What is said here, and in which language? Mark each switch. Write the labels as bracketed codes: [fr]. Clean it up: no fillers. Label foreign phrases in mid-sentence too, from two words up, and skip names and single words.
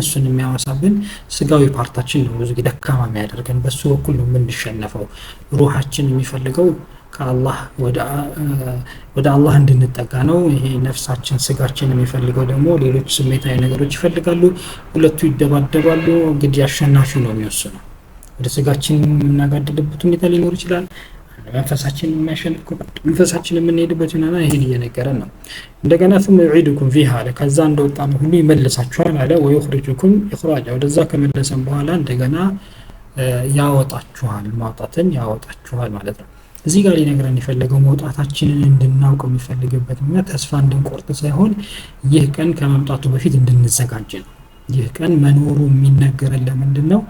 [am] እሱን የሚያወሳብን ስጋዊ ፓርታችን ነው ብዙ ጊዜ ደካማ የሚያደርገን። በሱ በኩል ነው የምንሸነፈው። ሩሃችን የሚፈልገው ከአላህ ወደ አላህ እንድንጠጋ ነው። ይሄ ነፍሳችን ስጋችን የሚፈልገው ደግሞ ሌሎች ስሜታዊ ነገሮች ይፈልጋሉ። ሁለቱ ይደባደባሉ። እንግዲህ አሸናፊ ነው የሚወስነው። ወደ ስጋችን የምናጋድልበት ሁኔታ ሊኖር ይችላል። መንፈሳችን የሚያሸንፍ መንፈሳችን የምንሄድበት ይሆናል። ይሄን እየነገረን ነው። እንደገና [ar] ثم يعيدكم فيها [am] አለ። ከዛ እንደወጣን ሁሉ ይመልሳችኋል አለ። [ar] ويخرجكم إخراجا [am] ወደዛ ከመለሰን በኋላ እንደገና ያወጣችኋል፣ ማውጣትን ያወጣችኋል ማለት ነው። እዚህ ጋር ሊነግረን የፈለገው መውጣታችንን እንድናውቅ የሚፈልግበት እና ተስፋ እንድንቆርጥ ሳይሆን ይህ ቀን ከመምጣቱ በፊት እንድንዘጋጅ ነው። ይህ ቀን መኖሩ የሚነገረን ለምንድን ነው?